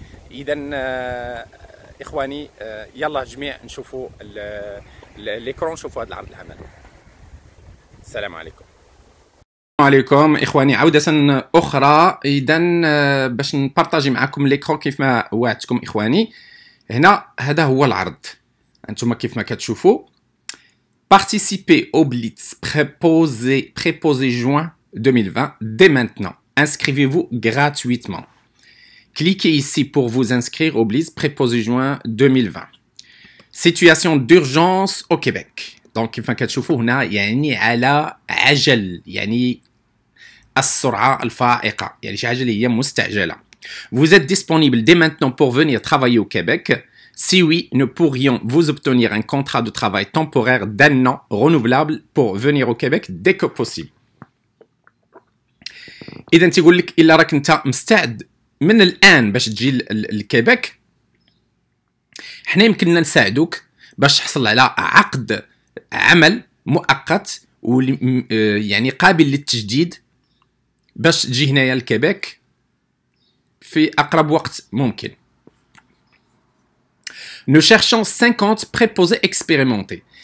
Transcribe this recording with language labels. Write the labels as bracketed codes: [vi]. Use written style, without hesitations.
[ar] اذا اخواني يلا جميع نشوفوا ليكرون، نشوفوا هذا العرض العمل. السلام عليكم. السلام عليكم اخواني، عوده اخرى. اذا باش نبارطاجي معكم ليكرون كيف ما وعدتكم. اخواني، هنا هذا هو العرض، انتم كيف ما كتشوفوا. [fr] Participez au Blitz préposé juin 2020 dès maintenant. Inscrivez-vous gratuitement. Cliquez ici pour vous inscrire au Blitz préposé juin 2020. Situation d'urgence au Québec. [ar] Donc كيف ما كتشوفوا هنا يعني على عجل، يعني السرعة الفائقة، يعني شي حاجة اللي هي مستعجلة. [fr] Vous êtes disponible dès maintenant pour venir travailler au Québec. Si oui, nous pourrions vous obtenir un contrat de travail temporaire d'un an renouvelable pour venir au Québec dès que possible. [ar] إذا تيقول لك إلا راك أنت مستعد من الآن باش تجي للكيبيك، حنا يمكننا نساعدوك باش تحصل على عقد عمل مؤقت يعني قابل للتجديد باش تجي هنايا للكيبيك في أقرب وقت ممكن. [fr] Nous cherchons 50 préposés expérimentés.